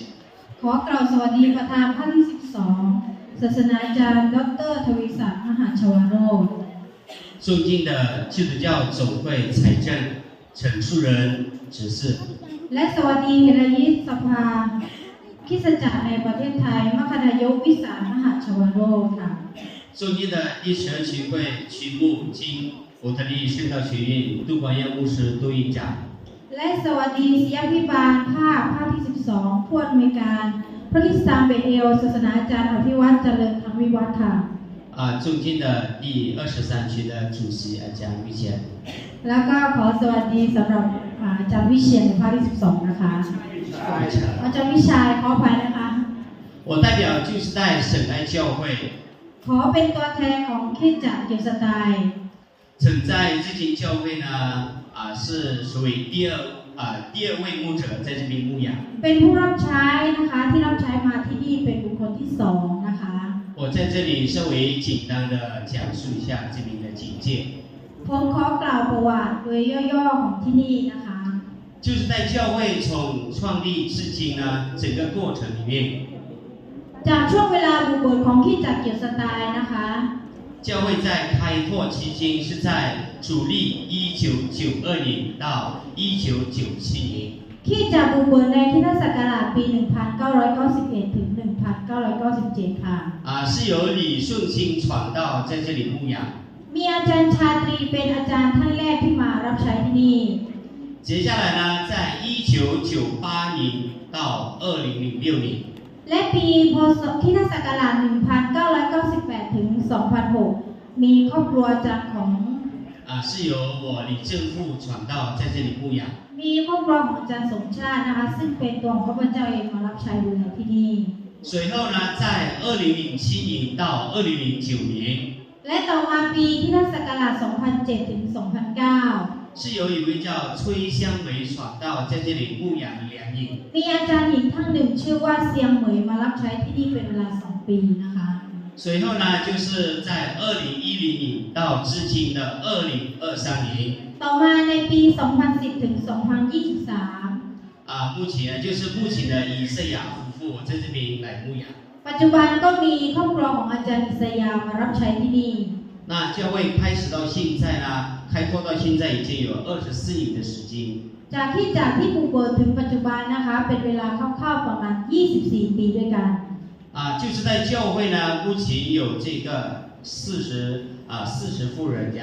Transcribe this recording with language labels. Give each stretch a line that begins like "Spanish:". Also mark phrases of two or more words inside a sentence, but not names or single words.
Thai: ขอกล่าวสวัสดีประธานภาคที่ 12 ศาสนาจารย์ดร. ทวีศักดิ์มหาชวโรจน์
Chinese: 尊敬的基督教总会财政陈述人执事。
Thai: และสวัสดีเฮรัยิสภาคริสตจักรในประเทศไทยมคณายกวิสารมหาชวโรจน์ค่ะ
Chinese: 尊敬的第12区会区牧经伯特利圣道学院杜光耀牧师杜院长。
Thai: และสวัสดีศิษยาภิบาลภาคที่ 12 ผู้อำนวยการพระคริสตามเบเอลศาสนาจารย์อภิวัตรเจริญธรรมวิวัฒน์ค่ะ
Chinese: 尊敬的第23区的主席อาจารย์วิเชียร
Thai: แล้วก็ขอสวัสดีสำหรับอาจารย์วิเชียรในภาคที่ 12 นะคะอาจารย์วิชัยขออภัยนะคะ
Chinese: 我代表旧时代省爱教会
Thai: ขอเป็นตัวแทนของคริสตจักรเกียวสไตล์
Chinese: 曾在这间教会呢是属于第二位牧者在这边牧养。
Thai: เป็นผู้รับใช้นะคะที่รับใช้มาที่นี่เป็นบุคคลที่2นะคะ
Chinese: 我在这里稍微简单的讲述一下这边的简介。
Thai: ผมขอกล่าวประวัติโดยย่อๆของที่นี่นะคะ
Chinese: 就是在教会从创立至今呢，整个过程里面，
Thai: จากช่วงเวลาบุกเบิกของคริสตจักรเกียวสไตล์นะคะ
Chinese: 教会在开拓期间是在主历1992年到1997年。
Thai: คริสตจักรบุกเบิกในคริสตศักราชปี 1991 ถึง 1997 ค่ะ
Chinese: 是由李顺清传道在这里牧养。
Thai: มีอาจารย์ชาตรีเป็นอาจารย์ท่านแรกที่มารับใช้ที่นี่
Chinese: 接下来呢，在1998年到2006年。
Thai: และปีพ.ศ. คริสตศักราช 1998 ถึง 2006 มีครอบครัวอาจารย์ของ
Chinese: 是由我李正富传道在这里牧养。
Thai: มีครอบครัวของอาจารย์สมชาตินะคะซึ่งเป็นตัวของพระเจ้าเองมารับใช้ดูแลที่นี่
Chinese: 随后呢，在2007年到2009年，
Thai: และต่อมาปีคริสตศักราช 2007 ถึง 2009
Chinese: 是由一位叫崔香梅传道在这里牧养2年。
Thai: มีอาจารย์หญิงท่านหนึ่งชื่อว่าเซียงเหมยมารับใช้ที่นี่เป็นเวลา 2 ปีนะคะ
Chinese: 随后呢，就是在2010年到至今的2023年。
Thai: ต่อมาในปี 2010 ถึง 2023
Chinese: 目前呢，就是目前的以赛亚夫妇在这边来牧养。
Thai: ปัจจุบันก็มีครอบครัวของอาจารย์อิสยามารับใช้ที่นี่
Chinese: 那教会开始到现在呢， 开拓到现在已经有24年的时间。
Thai: จากที่ถูกเปิดถึงปัจจุบันนะคะเป็นเวลาคร่าวๆประมาณ 24 ปีด้วยกัน
Chinese: 就是在教会呢，目前有这个40户人家。